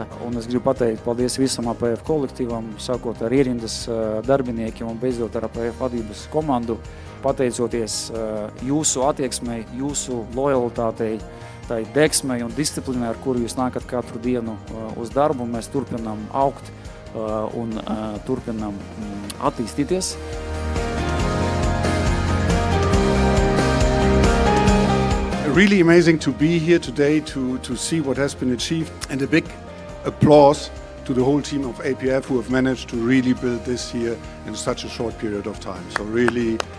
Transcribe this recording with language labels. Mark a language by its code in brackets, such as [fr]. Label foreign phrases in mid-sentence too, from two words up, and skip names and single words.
[lv] Un es gribu pateikt paldies visam APF kolektīvam, sākot ar ierindas darbiniekiem un beidzot ar APF vadības komandu. Pateicoties jūsu attieksmei, jūsu lojalitātei, tai degsmei un disciplīnai, ar kuru jūs nākat katru dienu uz darbu, mēs turpinām augt un turpinām attīstīties. [en] Really amazing to be here today to see what has been achieved, and a big applause to the whole team of APF who have managed to really build this here in such a short period of time.